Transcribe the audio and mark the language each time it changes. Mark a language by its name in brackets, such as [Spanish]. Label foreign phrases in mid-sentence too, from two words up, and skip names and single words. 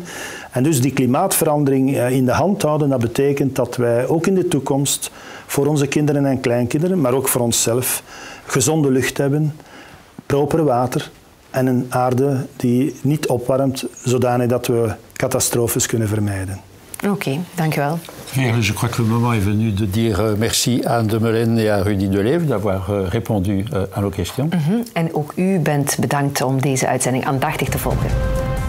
[Dutch] En dus die klimaatverandering in de hand houden, dat betekent dat wij ook in de toekomst voor onze kinderen en kleinkinderen, maar ook voor onszelf, gezonde lucht hebben, proper water en een aarde die niet opwarmt, zodanig dat we catastrofes kunnen vermijden. Oké, dank u wel. [French] Je crois que le moment est venu de dire merci à Anne de Meulen et à Rudy Deleve d'avoir répondu à nos questions. [Dutch] En ook u bent bedankt om deze uitzending aandachtig te volgen.